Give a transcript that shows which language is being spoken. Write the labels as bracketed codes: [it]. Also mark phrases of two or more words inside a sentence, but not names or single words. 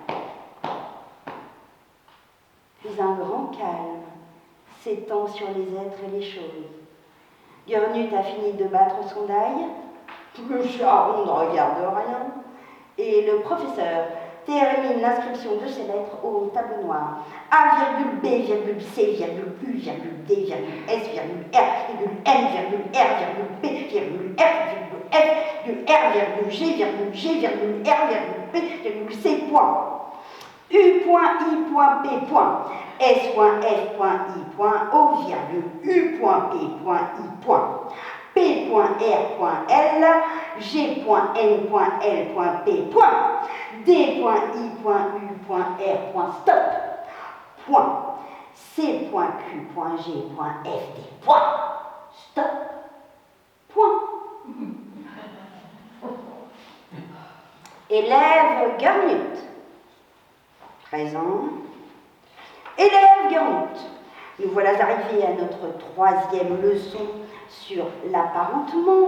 [fr] Puis un grand calme s'étend sur les êtres et les choses. Gernut a fini de battre son daille, le charron ne regarde rien, et le professeur termine l'inscription de ses lettres au tableau noir. A,B,C,U,D,S,R,M,R,N,R,R,P,R,Q,R,S,T,U,V,W, U.I.P. S.F.I.O, U.P.I. P.R.L, G.N.L.P, D.I.U.R, stop, point, C.Q.G.F.D, point, stop, point. Élève Gernut, présent. Élève Gernut, nous voilà arrivés à notre 3e leçon sur l'apparentement.